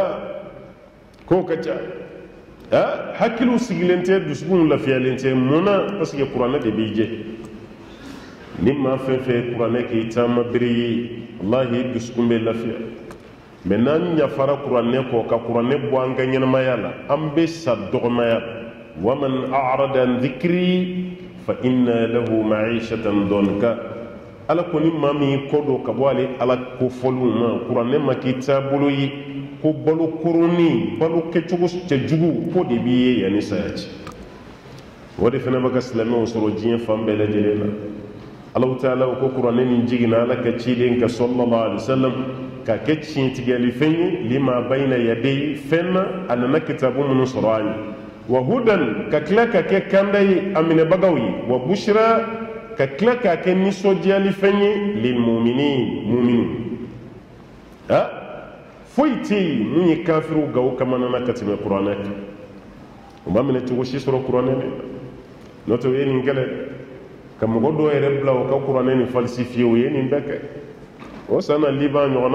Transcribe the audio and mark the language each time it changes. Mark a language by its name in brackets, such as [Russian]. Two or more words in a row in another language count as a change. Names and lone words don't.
[Bambara] ca hakiliw sigilen tɛ dusukun lafiyalen tɛ mun na [French] parce que [Bambara] kuranɛ de b'i jɛ ni maa fɛn fɛn ye kuranɛ k'i taama bere ye wallahi i dusukun bɛ lafiya mɛ n'an ɲafara kuranɛ kɔ ka kuranɛ bɔ an ka ɲɛnamaya la an bɛ sa dɔgɔmaya la [Arabic] ومن أعرض عن ذكري فإن له معيشة ضنكا [Bambara] ala ko ni maa min y'i kɔ don ka bɔ ale ala kofɔliw ma kuranɛ ma k'i taabolo ye ko balo koroni balo kɛcogo cɛjugu ko de b'i ye yanni saya cɛ o de fana bɛ ka silamɛw sɔrɔ diɲɛ fan bɛɛ lajɛlen na [Arabic] الله تعالى [Bambara] ko kuranɛ nin jiginna ala ka ciden ka [Arabic] صلى الله عليه وسلم [Bambara] ka kɛ tiɲɛtigɛli fɛn ye [Arabic] لما بين يديه [Bambara] fɛn na a nana kitabu minnu sɔrɔ an ye [Arabic] وهدى [Bambara] ka tila ka kɛ kanda ye a minɛbagaw ye [Arabic] وبشرى [Bambara] ka tila k'a kɛ nisɔndiyali fɛn ye [Arabic] للمؤمنين مؤمنو [Bambara] foyi tɛ yen mun ye kafiriw gawo kamanana ka tɛmɛ kuranɛ kan o ma minɛ cogo si sɔrɔ kuranɛ de la n'o tɛ o ye nin kɛlɛ ka mɔgɔ dɔw yɛrɛ bila o ka kuranɛ nin falsifiye o ye nin bɛɛ kɛ o sanna liban ɲɔgɔnna